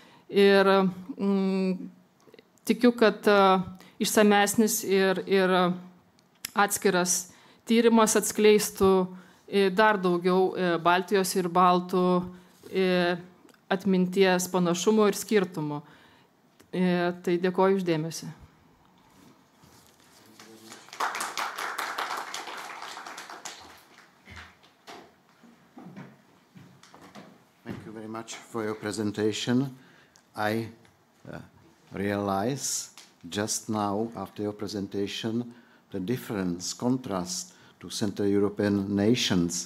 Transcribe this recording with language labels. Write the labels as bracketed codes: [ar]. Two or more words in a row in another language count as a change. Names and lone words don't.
[lt] Ir tikiu, kad išsamesnis ir atskiras tyrimas atskleistų dar daugiau Baltijos ir baltų atminties panašumo ir skirtumo. Tai dėkoju uždėmesi. [en] Thank you very much for your presentation. I realize just now, after your presentation, the difference, contrast to Central European nations.